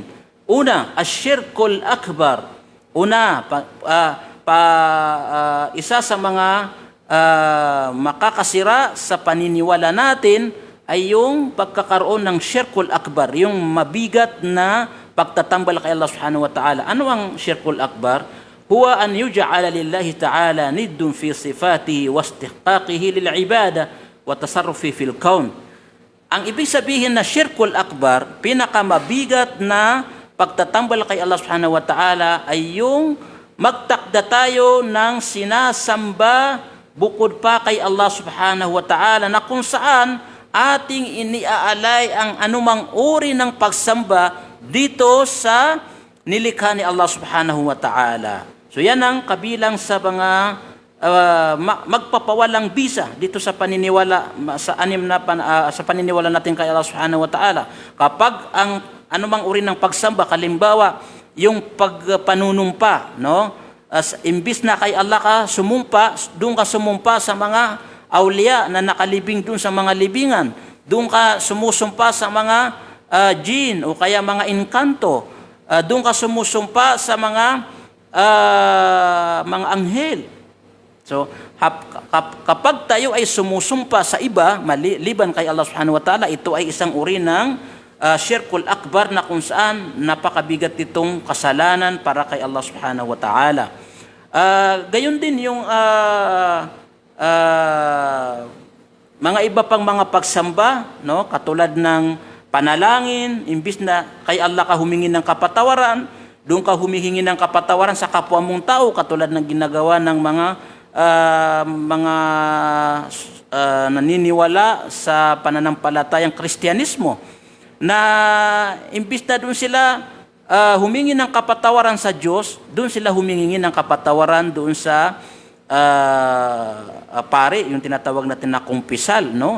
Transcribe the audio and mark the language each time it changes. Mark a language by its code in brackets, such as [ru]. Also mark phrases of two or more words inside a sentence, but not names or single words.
[tl] Una, [ar] الشرك الأكبر. [tl] Una, isa sa mga makakasira sa paniniwala natin ay yung pagkakaroon ng [ar] الشرك الأكبر, [tl] yung mabigat na pagtatambal kay [ar] الله سبحانه وتعالى. [tl] Ano ang [ar] الشرك الأكبر? هو أن يجعل لله تعالى ند في صفاته واستحقاقه للعبادة والتصرف في الكون. [tl] Ang ibig sabihin na [ar] الشرك الأكبر, [tl] pinakamabigat na pagtatambal kay [ar] الله سبحانه وتعالى [tl] ay yung magtakda tayo ng sinasamba bukod pa kay [ar] الله سبحانه وتعالى [tl] na kung saan ating iniaalay ang anumang uri ng pagsamba dito sa nilikha ni [ar] الله سبحانه وتعالى. [tl] So yan ang kabilang sa mga magpapawalang bisa dito sa paniniwala sa sa paniniwala natin kay [ar] الله سبحانه وتعالى. [tl] Kapag ang anumang uri ng pagsamba, kalimbawa yung pagpanunumpa, no? Imbis na kay Allah ka sumumpa, doon ka sumumpa sa mga awliya na nakalibing doon sa mga libingan. Doon ka sumusumpa sa mga jin o kaya mga inkanto. Doon ka sumusumpa sa mga anghel. So, kapag tayo ay sumusumpa sa iba, maliban kay [ar] الله سبحانه وتعالى, [tl] ito ay isang uri ng [ar] الشرك الأكبر [tl] na kung saan napakabigat itong kasalanan para kay [ar] الله سبحانه وتعالى. [tl] Gayon din yung mga iba pang mga pagsamba, no? Katulad ng panalangin, imbis na kay Allah ka humingi ng kapatawaran, doon ka humihingi ng kapatawaran sa kapwa mong tao, katulad ng ginagawa ng mga naniniwala sa pananampalatayang Kristyanismo, na imbis na doon sila humingi ng kapatawaran sa Diyos, doon sila humingi ng kapatawaran doon sa pare, yung tinatawag natin na kumpisal, no?